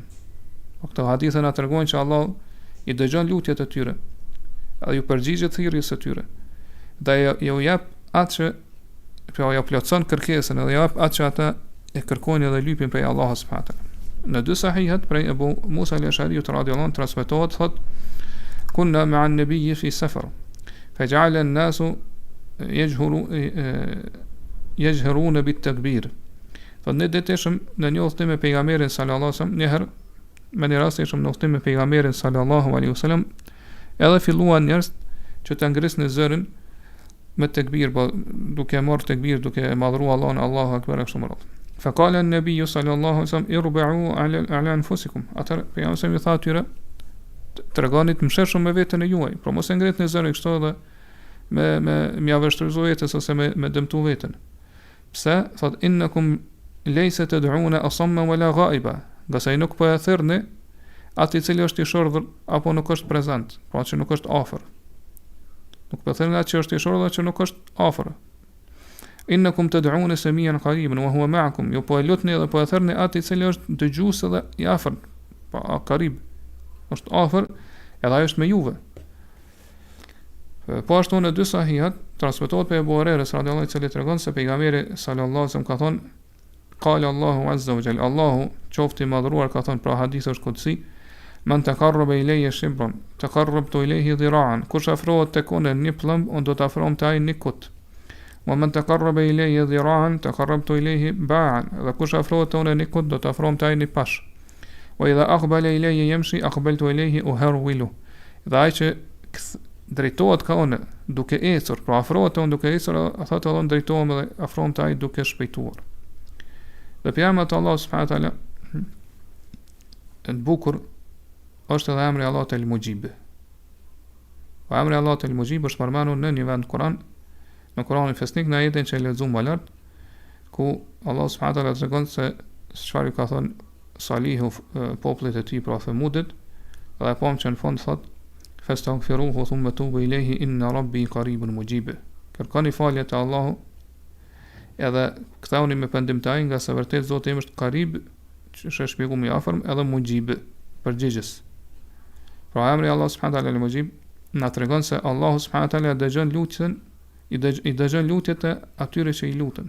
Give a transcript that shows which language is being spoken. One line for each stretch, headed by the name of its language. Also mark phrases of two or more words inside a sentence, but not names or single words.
Albanian: Po këto hadithe na tregojnë që Allah i dëgjon lutjet e tyre, edhe ju përgjigjet thirrjes së tyre, dhe ju jep atë që pra ja plotson kërkesën, edhe jep atë që ata e kërkojnë edhe lypin prej Allahut
Arabic: سبحانه وتعالى.
Albanian: Në dy sahihat prej Abu Musa al-Ash'ari
Arabic: رضي الله عنه
Albanian: transmetohet thot:
Arabic: "كنا مع النبي في سفر فجعل الناس يجهرون بالتكبير."
Albanian: Thot ne deteshëm në një udhtim me pejgamberin
Arabic: صلى الله عليه وسلم,
Albanian: një herë me një rast ishim në udhtim me pejgamberin
Arabic: صلى الله عليه وسلم,
Albanian: edhe filluan njerëz që të ngrisnin zërin me tekbir, duke marrë tekbir, duke madhruar Allahun,
Arabic: الله أكبر
Albanian: kështu më radh.
Arabic: فقال النبي صلى الله عليه وسلم اربعوا على أنفسكم.
Albanian: Atë pejgamberi i tha atyre, tregoni të mëshirshëm me veten e juaj, por mos e ngritni zërin kështu edhe me ja vështirëzo vetes ose me dëmtu veten. Pse?
Arabic: Thot إنكم ليس تدعون أصم ولا غائبا.
Albanian: Gjasaj nuk po e thirrni atë i cili është i shordhur apo nuk është prezant, pra që nuk është afër. Nuk po thirrni atë që është i shordhur që nuk është afër.
Arabic: إنكم تدعون سميعا قريبا وهو معكم.
Albanian: Ju po e lutni dhe po e thirrni atë i cili është dëgjues dhe i afërt, pa qarib. Është afër, edhe ai është me juve. Po ashtu në dy sahihat transmetohet prej Abu Hurairës
Arabic: رضي الله عنه,
Albanian: i cili tregon se pejgamberi
Arabic: صلى الله عليه وسلم
Albanian: ka thonë:
Arabic: "قال الله عز وجل",
Albanian: Allahu qoftë i madhruar ka thonë, pra hadith është qudsi:
Arabic: "من تقرب إلي شبرا تقربت إليه ذراعا."
Albanian: Kush afrohet tek unë një plumb, unë do të afrohem te ai një kut.
Arabic: "ومن تقرب إلي ذراعا تقربت إليه باعا."
Albanian: Dhe kush afrohet te unë një kut, do të afrohem te ai një pash.
Arabic: "وإذا أقبل إلي يمشي أقبلت إليه أهرول."
Albanian: Dhe ai që drejtohet ka unë duke ecur, pra afrohet te unë duke ecur, thotë Allah drejtohem dhe afrohem te ai duke shpejtuar. Dhe pejgamberi të Allah
Arabic: سبحانه وتعالى
Albanian: në Bukur është edhe emri Allahut El-Muxhib. Po emri Allahut El-Muxhib është përmendur në një vend Kur'an, në Kur'anin fesnik, në ajetin që e lexuam më lart, ku Allah
Arabic: سبحانه وتعالى
Albanian: tregon se çfarë ka thënë Salihu popullit e tij, pra Thamudit, dhe po që në fund thotë:
Arabic: "فاستغفروه ثم توبوا إليه إن ربي قريب مجيب."
Albanian: Kërkoni falje te Allahu edhe ktheuni me pendim te ai, nga se vërtet Zoti im është Qarib, që është shpjeguar më afërm, edhe Muxhib, përgjigjës. Pra emri Allah
Arabic: سبحانه وتعالى
Albanian: El-Muxhib na tregon se Allahu
Arabic: سبحانه وتعالى
Albanian: dëgjon lutjen, i dëgjon lutjet e atyre që i lutën.